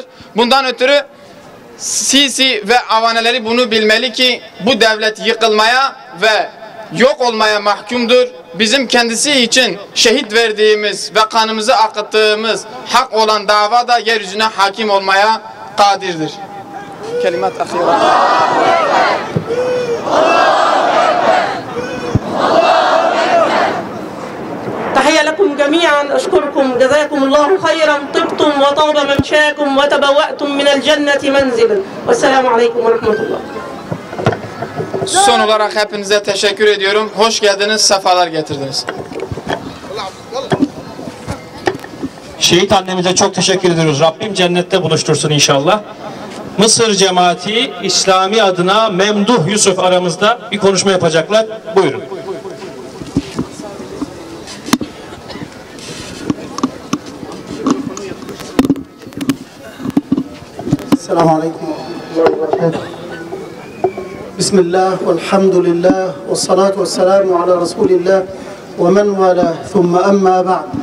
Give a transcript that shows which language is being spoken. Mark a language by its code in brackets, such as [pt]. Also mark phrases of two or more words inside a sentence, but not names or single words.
[tr] Bundan ötürü Sisi ve avaneleri bunu bilmeli ki bu devlet yıkılmaya ve yok olmaya mahkumdur. Bizim kendisi için şehit verdiğimiz ve kanımızı akıttığımız hak olan dava da yeryüzüne hakim olmaya kadirdir. [ar] كلمات أخيرة. تحية لكم جميعا، أشكركم جزاكم الله خيرا، طبتم وطاب ممشاكم وتبوأتم من الجنة منزلا، والسلام عليكم ورحمة الله. [tr] Son olarak hepinize teşekkür ediyorum. Hoş geldiniz, sefalar getirdiniz. Şehit annemize çok teşekkür ediyoruz. Rabbim cennette buluştursun inşallah. Mısır cemaati İslami adına Memduh Yusuf aramızda bir konuşma yapacaklar. Buyurun. [ar] السلام عليكم ورحمة الله وبركاته. بسم الله والحمد لله والصلاة والسلام على رسول الله ومن والاه ثم أما بعد.